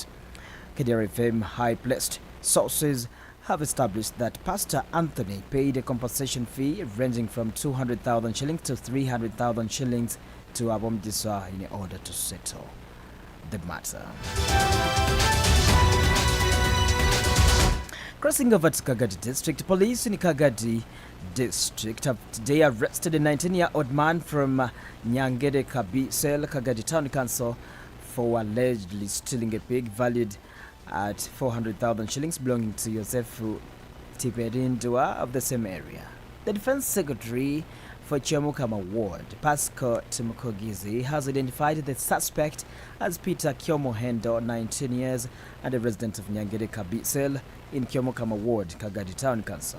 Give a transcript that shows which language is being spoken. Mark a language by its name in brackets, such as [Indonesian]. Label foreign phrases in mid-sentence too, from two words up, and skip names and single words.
[English] KDR FM high-placed sources have established that Pastor Anthony paid a compensation fee ranging from 200,000 shillings to 300,000 shillings to Abomjisa in order to settle the matter. Crossing over to Kagadi district, police in Kagadi district have today arrested a 19-year-old man from Nyangere Kabisel, Kagadi Town Council, for allegedly stealing a pig valued at 400,000 shillings belonging to Yosefu Tiperindwa of the same area. The Defense Secretary for Chiamukama Ward, Pascal Tumukogizi, has identified the suspect as Peter Kyomohendo, 19 years, and a resident of Nyangere Kabisel in Kyomukama Ward, Kagadi Town Council.